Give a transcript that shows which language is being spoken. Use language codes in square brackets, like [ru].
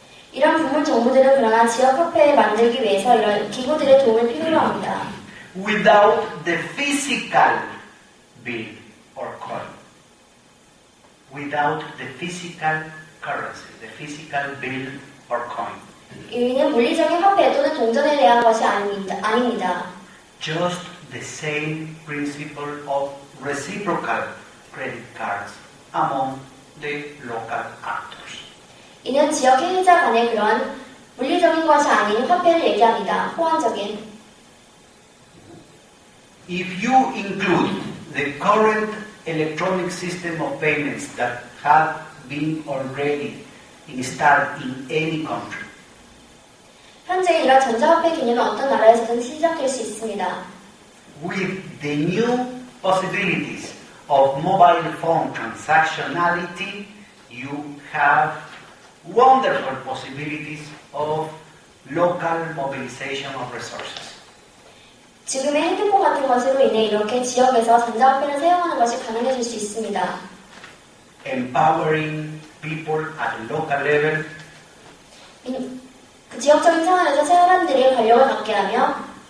[ko] 이런 부문 정부들은 그러나 지역 화폐를 만들기 위해서 이런 기구들의 도움을 필요로 합니다. [en] Without the physical bill or coin without the physical currency, the physical bill or coin. [ko] 이는 물리적인 화폐 또는 동전에 대한 것이 아닙니다. [en] Just the same principle of reciprocal credit cards among the local actors. [ko] 이는 지역 행위자 간의 그런 물리적인 것이 아닌 화폐를 얘기합니다. 호환적인. [en] If you include the current electronic system of payments that have been already installed in any country, [ko] 현재 이런 전자화폐 개념은 어떤 나라에서든 시작될 수 있습니다. [en] with the new possibilities of mobile phone transactionality, you have wonderful possibilities of local mobilization of resources. [ko] 지금의 핸드폰 같은 것으로 인해 이렇게 지역에서 전자화폐를 사용하는 것이 가능해질 수 있습니다. [en] Empowering people at a local level, [ko] 그 지역적인 생활에서 사람들이 권력을 갖게 하며